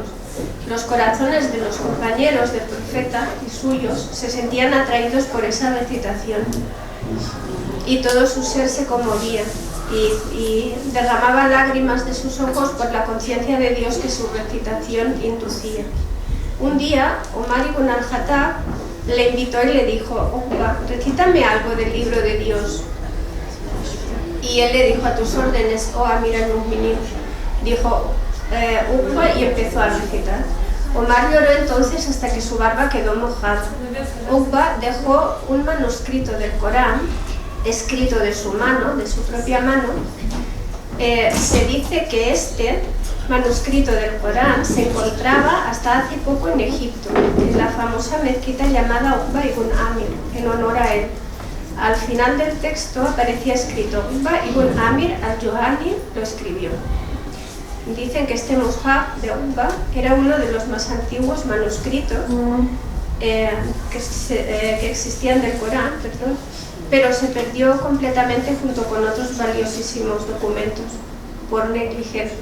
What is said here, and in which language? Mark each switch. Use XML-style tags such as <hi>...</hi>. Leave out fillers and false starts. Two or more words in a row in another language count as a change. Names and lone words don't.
<es>Los corazones de los compañeros del profeta y suyos se sentían atraídos por esa recitación, y todo su ser se conmovía y derramaba lágrimas de sus ojos por la conciencia de Dios que su recitación inducía. Un día, Omar ibn al-Khattab le invitó y le dijo: Uqba, recítame algo del libro de Dios. Y él le dijo: a tus órdenes, oh</es> <ar>أمير المؤمنين.</ar> <es>Dijo Uqba y empezó a recitar. Omar lloró entonces hasta que su barba quedó mojada. Uqba dejó un manuscrito del Corán, escrito de su mano, de su propia mano. Se dice que este manuscrito del Corán se encontraba hasta hace poco en Egipto, en la famosa mezquita llamada Uqba ibn Amir, en honor a él. Al final del texto aparecía escrito: Uqba ibn Amir al-Juhani lo escribió. Dicen que este mushaf de Uqba era uno de los más antiguos manuscritos que existían del Corán, pero se perdió completamente junto con otros valiosísimos documentos por negligencia.</es>